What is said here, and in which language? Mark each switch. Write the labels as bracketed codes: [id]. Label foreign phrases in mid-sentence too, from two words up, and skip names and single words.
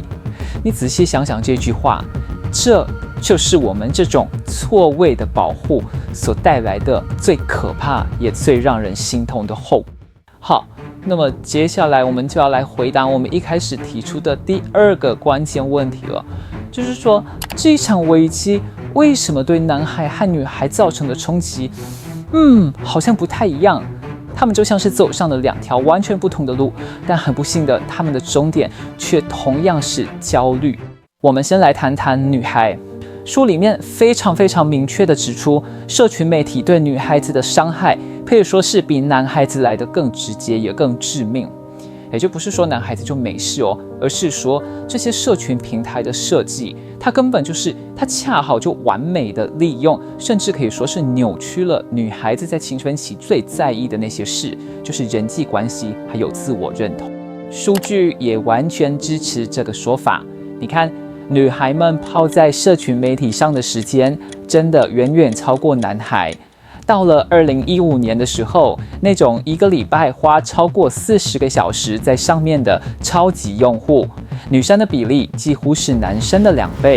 [zh] 你仔細想想這句話，這就是我們這種錯位的保護所帶來的最可怕也最讓人心痛的後果。好，那麼接下來我們就要來回答我們一開始提出的第二個關鍵問題了，就是說這一場危機為什麼對男孩和女孩造成的衝擊，好像不太一樣。他們就像是走上了兩條完全不同的路，但很不幸的，他們的終點卻同樣是焦慮。我們先來談談女孩。書裡面非常明確地指出，社群媒體對女孩子的傷害，可以說是比男孩子來得更直接，也更致命。也就不是說男孩子就沒事哦，而是說這些社群平台的設計，它根本就是它恰好就完美的利用，甚至可以說是扭曲了女孩子在青春期最在意的那些事，就是人際關係還有自我認同。數據也完全支持這個說法。你看，女孩們泡在社群媒體上的時間，真的遠遠超過男孩。到了2015年的時候，那種一個禮拜花超過40個小時在上面的超級用戶，女生的比例幾乎是男生的2倍。